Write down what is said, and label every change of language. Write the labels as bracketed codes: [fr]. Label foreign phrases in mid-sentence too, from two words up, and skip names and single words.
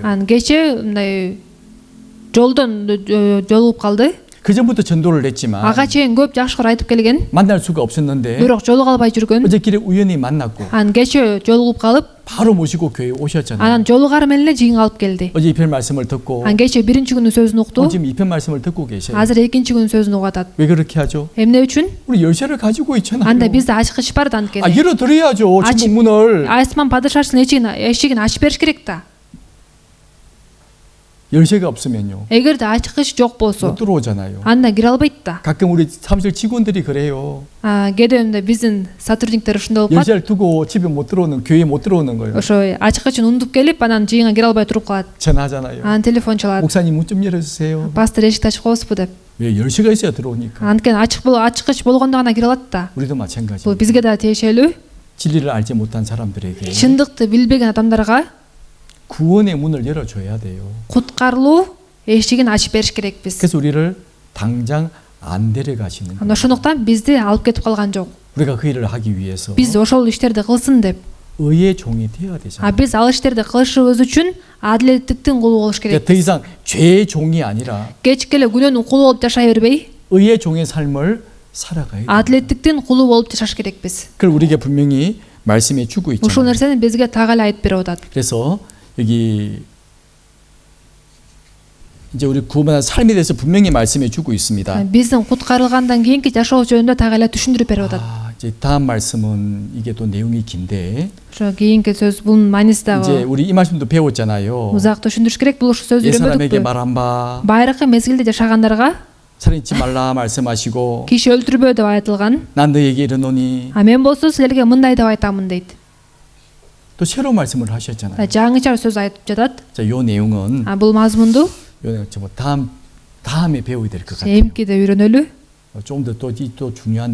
[ky] кечээ мындай жолдон жолугуп калды. [ko] 그 전부터 전도를 했지만 [ky] ага чейин көп жакшылар айтып келген, [ko] 만날 수가 없었는데 [ky] бирок жолуга албай жүргөн. [ko] 어제 길에 우연히 만났고 [ky] кечээ жолугуп калып, [ko] 바로 모시고 교회에 오셨잖아요. [ky] анан жолугары менен эле жыйынга алып келди. [ko] 어제 2편 말씀을 듣고 [ky] кечээ биринчи күнү сөзүн укту. [ko] 지금 2편 말씀을 듣고 계세요. [ky] азыр экинчи күнү сөзүн угуп атат. [ko] 왜 그렇게 하죠? [ky] эмне үчүн? [ko] 우리 열쇠를 가지고 있잖아요. [ky] анда бизде ачкыч бар да анткени. [ko] 열어드려야죠. 천국 문을. [ky] асман падышачылын эшигин ачып бериш керек да. [ko] 열쇠가 없으면요. [ky] эгерде ачкыч жок болсо [ko] 못 들어오잖아요. [ky] анда кире албайт да. [ko] 가끔 우리 사무실 직원들이 그래요. [ky] кээде биздин сотрудниктер ушундай болуп калат. [ko] 열쇠를 두고 집에 못 들어오는, 교회에 못 들어오는 거예요. [ky] ошо ачкычын унутуп келип, анан жыйынга кире албай туруп калат. [ko] 전화하잖아요. [ky] анан телефон чалат. [ko] 목사님 문 좀 열어주세요. [ky] пастор эшикти ачып коесузбу деп. [ko] 왜 열쇠가 있어야 들어오니까. [ky] анткени ачкыч болгондо гана кире алат да. [ko] 우리도 [ky] бул [ko] 마찬가지. [ky] бизге да тиешелүү. [ko] 진리를 알지 못한 사람들에게 [ky] чындыкты билбеген адамдарга [ko] 구원의 문을 열어줘야 돼요. [ky] куткарылуу эшигин ачып бериш керекпиз. [ko] 그래서 우리를 당장 안 데려가시는 거예요. [ky] ошондуктан бизди алып кетип калган жок. [ko] 우리가 그 일을 하기 위해서 [ky] биз ошол иштерди кылсын деп. [ko] 의의 종이 되어야 되잖아요. [ky] биз ал иштерди кылышыбыз үчүн адилеттиктин кулу болуш керек. [ko] 더 이상 죄의 종이 아니라 [ky] кечке эле күнөөнүн кулу болуп жашай бербей, [ko] 의의 종의 삶을 살아가야 돼요. [ky] адилеттиктин кулу болуп жашаш керекпиз. [ko] 그걸 우리에게 분명히 말씀해 주고 [ky] ушул [ko] 있잖아요. [ky] нерсени бизге так эле айтып берип атат. [ko] 그래서 여기 이제 우리 구원받은 삶에 대해서 분명히 말씀해 주고 있습니다. [ky] биздин куткарылгандан кийинки жашоо жөнүндө так эле түшүндүрүп берип атат. [ko] 이제 다음 말씀은 이게 또 내용이 긴데 [ky] ошо кийинки сөз бунун мааниси [ko] 이제 [ky] дагы [ko] 우리 이 말씀도 배웠잖아요. [ky] узак түшүндүрүш керек. бул ушул сөздү [ko] 옛 사람에게 [ky] үйрөнбөдүкпү? [ko] 말 안 봐, [ky] байыркы мезгилде жашагандарга [ko] 살인치 말라 말씀하시고 [ky] киши өлтүрбө деп айтылган. [ko] 난 너에게 이르노니 [ky] мен болсо силерге мындай деп айтамын дейт. [ko] 또 새로운 말씀을 하셨잖아요. [ky] жаңыча сөз айтып жатат. [ko] 자, 요 내용은 [ky] бул мазмунду [ko] 이거는 뭐 다음에 배워야 될 것 같아요. [ky] эмкиде үйрөнөлү. [ko] 좀 더 또 중요한